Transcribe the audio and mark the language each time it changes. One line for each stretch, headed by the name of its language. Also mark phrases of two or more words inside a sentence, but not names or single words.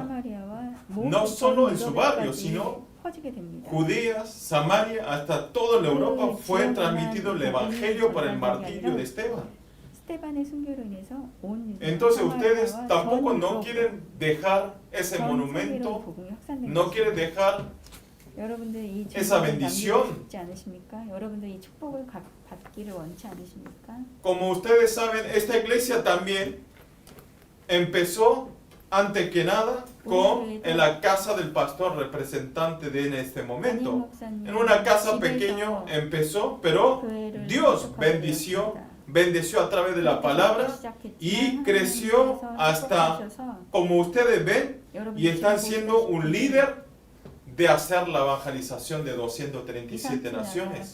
Spanish: No solo en su barrio, sino Judea, Samaria, hasta toda la Europa fue transmitido el evangelio por el martirio de Esteban. Entonces ustedes tampoco no quieren dejar ese monumento, no quieren dejar
Korean: 여러분들이 이
Spanish: esa
Korean: 축복을
Spanish: bendición.
Korean: 남기고 싶지 않으십니까? 여러분들이 이 축복을 받기를 원치 않으십니까?
Spanish: Como ustedes saben, esta iglesia también empezó antes que nada con en la casa del pastor representante de en este momento. En una casa pequeña empezó, pero Dios bendició a través de la palabra y creció hasta, como ustedes ven, y están siendo un líder de hacer la evangelización de 237 naciones.